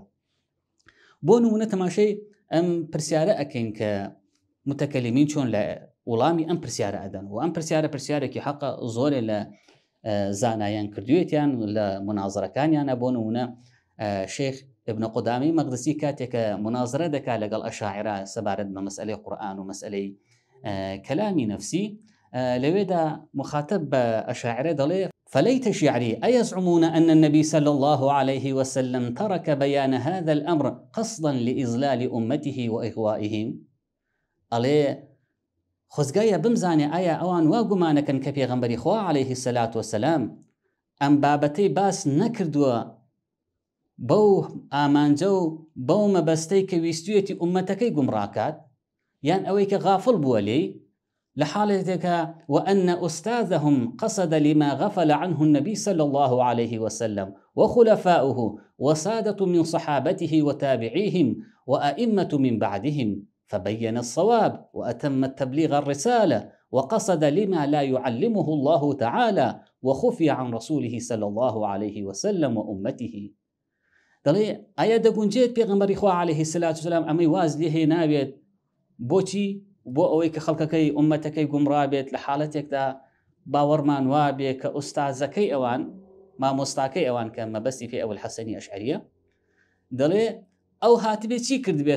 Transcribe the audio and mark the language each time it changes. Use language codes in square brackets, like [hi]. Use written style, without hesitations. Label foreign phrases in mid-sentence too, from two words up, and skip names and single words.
[ckb] بۆ نمونە تەماشەی ئەم پرسیارە ئەکەین کە متەکەلمین چۆن لە وەڵامی ئەم پرسیارە ئەدەن و ئەم پرسیارێکی حەقە زۆرێ لە زانایان کردوێتیان لە منازڕەکانیانە. بۆ نمونە شێخ ابن قودامەی مەقدسی کاتێکە منازرە دەکات لەگەڵ ئەشاعیرە سەبارەت بە مەسئلەی قورئان و مەسئلەی کەلامی نەفسی، لەوێدا مخاطب بە ئەشاعیرە دەڵێ: [ar] فليت شعري أيزعمون أن النبي صلى الله عليه وسلم ترك بيان هذا الأمر قصدا لإضلال أمته وإغوائهم. [ckb] ئەڵێ خۆزگایە بمزانێ ئایا ئەوان وا گومانەکەن کە پێغەمبەری خوا [ar] عليه الصلاة والسلام [ckb] ئەم بابەتەی باس نەکردووە بەو ئامانجە و بەو مەبەستەی کە ویستویەتی ئومەتەکەی گومڕاکات، یان ئەوەی کە غافڵ بووە لێی لە حاڵێتێکە [ar] وأن أستاذهم قصد لما غفل عنه النبي صلى الله عليه وسلم وخلفاؤه وسادة من صحابته وتابعيهم وأئمة من بعدهم، فبين الصواب وأتم التبليغ الرسالة وقصد لما لا يعلمه الله تعالى وخفي عن رسوله صلى الله عليه وسلم وأمته. [ckb] دەڵێ ئایا دەگونجێت پێغەمبەری خوا [ar] عليه الصلاة والسلام [ckb] ئەمەی واز لێ هێ ناوێت بۆچی؟ بۆ ئەوەی کە خەڵکەکەی ئومەتەکەی گومڕابێت لە حاڵەتێکدا باوەڕمان وابێ کە ئوستازەکەی ئەوان مامۆستاکەی ئەوان کە مەبەستی پێ ئەبول حەسەنی ئەشعەریە، دەڵێ ئەو هاتبێت چی کردبێت؟